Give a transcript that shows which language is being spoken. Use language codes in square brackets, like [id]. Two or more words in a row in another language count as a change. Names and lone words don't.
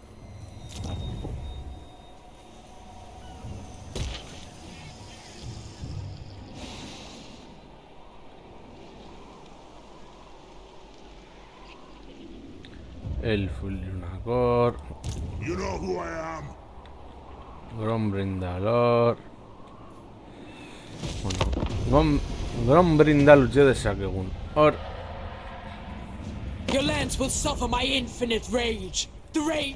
[en] El Fulionagor, You know who I am? Grombrindalor. [eu] Bueno, Grombrindal utzi dezakegun. Hor, [en] Your lands will suffer my infinite rage. The rage.